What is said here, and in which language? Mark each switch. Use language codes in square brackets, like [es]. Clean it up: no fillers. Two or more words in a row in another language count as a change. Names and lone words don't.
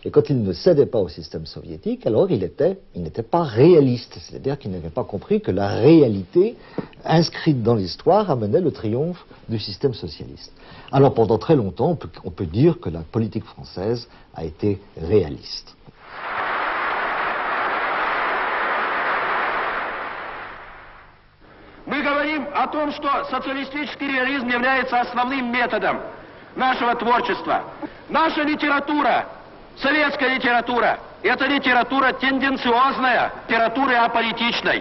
[fr] Et quand il ne cédait pas au système soviétique, alors il n'était pas réaliste. C'est-à-dire qu'il n'avait pas compris que la réalité inscrite dans l'histoire amenait le triomphe du système socialiste. Alors pendant très longtemps, on peut dire que la politique française a été réaliste. [ru] Мы говорим о том, что социалистический реализм является основным методом нашего творчества. Наша литература, советская литература, это литература тенденциозная, литература аполитичной.